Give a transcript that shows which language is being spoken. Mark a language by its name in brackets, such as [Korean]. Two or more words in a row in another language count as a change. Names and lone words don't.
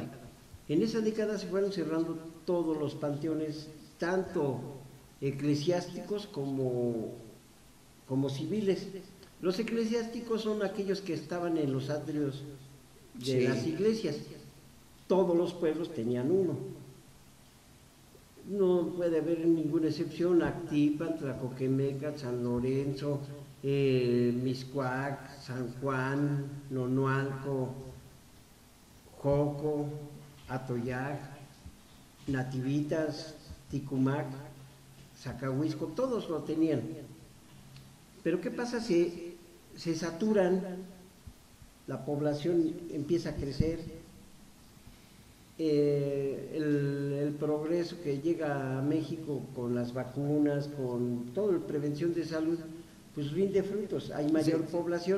[Spanish] En esa década se fueron cerrando todos los panteones, tanto eclesiásticos como civiles. Los eclesiásticos son aquellos que estaban en los atrios de las iglesias. Todos los pueblos tenían uno. No puede haber ninguna excepción. Actipan, Tlacoquemeca, San Lorenzo, Mixcoac, San Juan, Nonualco, Joco, Atoyac, Nativitas, Ticumac, Zacahuisco, todos lo tenían. Pero ¿qué pasa? Se saturan, la población empieza a crecer, el progreso que llega a México con las vacunas, con toda la prevención de salud, pues rinde frutos, hay mayor población.